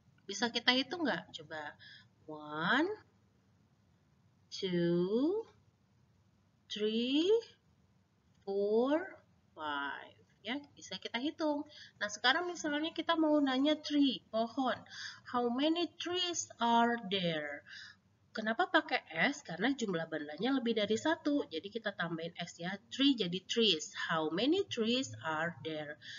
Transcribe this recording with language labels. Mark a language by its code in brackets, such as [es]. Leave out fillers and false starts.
[id] Bisa kita hitung nggak? Coba. 1, 2, 3, 4, 5. Ya, bisa kita hitung. Nah, sekarang misalnya kita mau nanya tree, pohon. [en] How many trees are there? [id] Kenapa pakai S? Karena jumlah bandanya lebih dari 1. Jadi kita tambahin S ya. Tree jadi trees. [en] How many trees are there?